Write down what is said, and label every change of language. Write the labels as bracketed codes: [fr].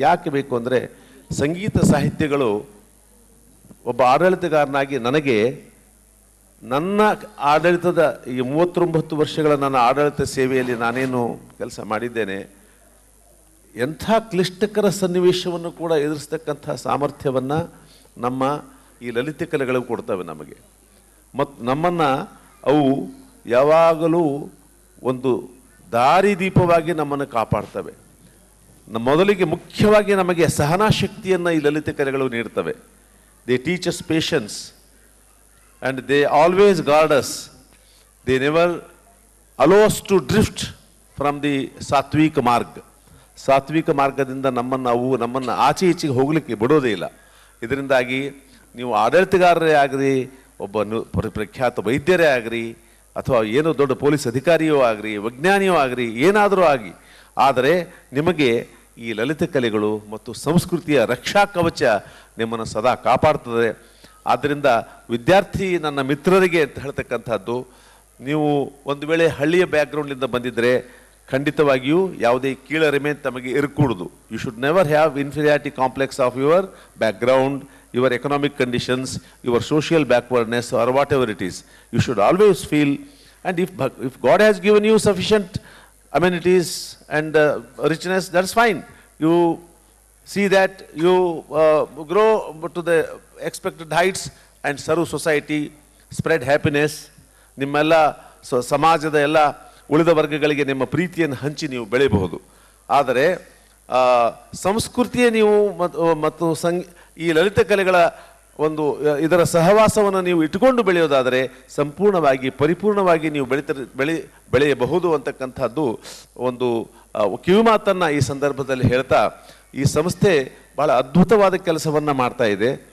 [kn] ಯಾಕೆ ಬೇಕು ಅಂದರೆ, ಸಂಗೀತ ಸಾಹಿತ್ಯಗಳು ಒಬ್ಬ ಆಡಳಿತಗಾರನಾಗಿ ನನಗೆ ನನ್ನ ಆಡಳಿತದ ಈ 39 ವರ್ಷಗಳ ನನ್ನ ಆಡಳಿತ ಸೇವೆಯಲ್ಲಿ ನಾನೇನು ಕೆಲಸ ಮಾಡಿದ್ದೇನೆ, ಎಂಥ ಕ್ಲಿಷ್ಟಕರ ಸನ್ನಿವೇಶವನ್ನು ಕೂಡ ಎದುರಿಸ್ತಕ್ಕಂಥ ಸಾಮರ್ಥ್ಯವನ್ನು ನಮ್ಮ ಈ ಲಲಿತ ಕಲೆಗಳು ಕೊಡ್ತವೆ ನಮಗೆ. ಮತ್ತು ನಮ್ಮನ್ನು ಅವು ಯಾವಾಗಲೂ ಒಂದು ದಾರಿದೀಪವಾಗಿ ನಮ್ಮನ್ನು ಕಾಪಾಡ್ತವೆ. ಮೊದಲಿಗೆ ಮುಖ್ಯವಾಗಿ ನಮಗೆ ಸಹನಾ ಶಕ್ತಿಯನ್ನು ಈ ಲಲಿತ ಕಲೆಗಳು ನೀಡ್ತವೆ. [en] They teach us patience and they always guard us. They never allow us to drift from the ಸಾತ್ವಿಕ ಮಾರ್ಗ. [kn] ಸಾತ್ವಿಕ ಮಾರ್ಗದಿಂದ ನಮ್ಮನ್ನು ಆಚೆ ಈಚೆಗೆ ಹೋಗಲಿಕ್ಕೆ ಬಿಡೋದೇ ಇಲ್ಲ. ಇದರಿಂದಾಗಿ ನೀವು ಆಡಳಿತಗಾರರೇ ಆಗಿರಿ, ಒಬ್ಬ ಪ್ರಖ್ಯಾತ ವೈದ್ಯರೇ ಆಗಿರಿ, ಅಥವಾ ಏನೋ ದೊಡ್ಡ ಪೊಲೀಸ್ ಅಧಿಕಾರಿಯೋ ಆಗಿರಿ, ವಿಜ್ಞಾನಿಯೋ ಆಗಿರಿ, ಏನಾದರೂ ಆಗಿ, ಆದರೆ ನಿಮಗೆ ಈ ಲಲಿತ ಕಲೆಗಳು ಮತ್ತು ಸಂಸ್ಕೃತಿಯ ರಕ್ಷಾ ಕವಚ ನಿಮ್ಮನ್ನು ಸದಾ ಕಾಪಾಡ್ತದೆ. ಆದ್ದರಿಂದ ವಿದ್ಯಾರ್ಥಿ ನನ್ನ ಮಿತ್ರರಿಗೆ ಅಂತ ಹೇಳ್ತಕ್ಕಂಥದ್ದು, ನೀವು ಒಂದು ವೇಳೆ ಹಳ್ಳಿಯ ಬ್ಯಾಕ್ಗ್ರೌಂಡಿಂದ ಬಂದಿದ್ದರೆ ಖಂಡಿತವಾಗಿಯೂ ಯಾವುದೇ ಕೀಳರಿಮೆ ತಮಗೆ ಇರಕೂಡದು. [en] You should never have inferiority complex of your background, your economic conditions, your social backwardness, or whatever it is. You should always feel, and if God has given you sufficient amenities and richness, that's fine. You see that you grow to the expected heights and serve society, spread happiness. [kn] ನಿಮ್ಮೆಲ್ಲ ಸಮಾಜದ ಎಲ್ಲ ಉಳಿದ ವರ್ಗಗಳಿಗೆ ನಿಮ್ಮ ಪ್ರೀತಿಯನ್ನು ಹಂಚಿ ನೀವು ಬೆಳೆಯಬಹುದು. ಆದರೆ ಸಂಸ್ಕೃತಿಯ ನೀವು ಮತ್ತು ಈ ಲಲಿತ ಕಲೆಗಳ ಒಂದು ಇದರ ಸಹವಾಸವನ್ನು ನೀವು ಇಟ್ಟುಕೊಂಡು ಬೆಳೆಯೋದಾದರೆ ಸಂಪೂರ್ಣವಾಗಿ ಪರಿಪೂರ್ಣವಾಗಿ ನೀವು ಬೆಳೆಯಬಹುದು ಅಂತಕ್ಕಂಥದ್ದು ಒಂದು ಕಿವಿಮಾತನ್ನು ಈ ಸಂದರ್ಭದಲ್ಲಿ ಹೇಳ್ತಾ, ಈ ಸಂಸ್ಥೆ ಬಹಳ ಅದ್ಭುತವಾದ ಕೆಲಸವನ್ನು ಮಾಡ್ತಾ ಇದೆ.